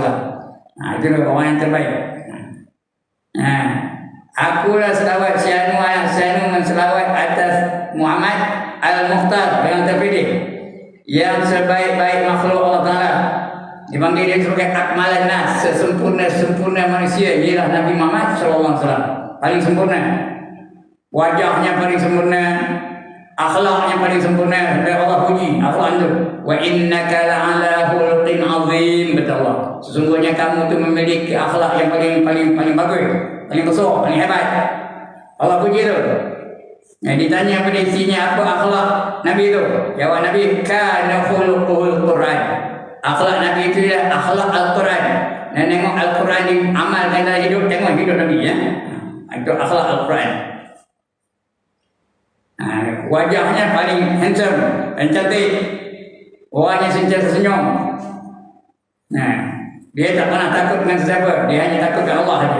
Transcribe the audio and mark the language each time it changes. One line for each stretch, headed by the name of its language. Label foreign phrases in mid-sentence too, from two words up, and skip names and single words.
Malay: Itulah orang yang terbaik. Akulah selawat Sianu menselawat atas Muhammad Al-Mukhtar yang terpilih, yang sebaik-baik makhluk Allah Ta'ala. Dipanggil dia sebagai
Arabic: أكمل الناس,
Malay: sempurna manusia ialah Nabi Muhammad SAW. Paling sempurna. Wajahnya paling sempurna, akhlak yang paling sempurna dari Allah puji akhlak itu.
Arabic: وإنك لعلى خلق عظيم,
Malay: kata Allah. Sesungguhnya kamu tu memiliki akhlak yang paling bagus, paling besar, paling hebat. Allah puji tu. Nah, ditanya pada isinya apa akhlak Nabi itu? Jawab Nabi,
Arabic: كان خلق القرآن.
Malay: Akhlak Nabi itu ialah akhlak Al-Quran. Dan tengok Al-Quran diamalkan dalam hidup, tengok hidup Nabi ya. Itu akhlak Al-Quran. Wajahnya paling handsome dan cantik. Orangnya sentiasa senyum. Nah, dia tak pernah takut dengan siapa, dia hanya takut dengan Allah saja.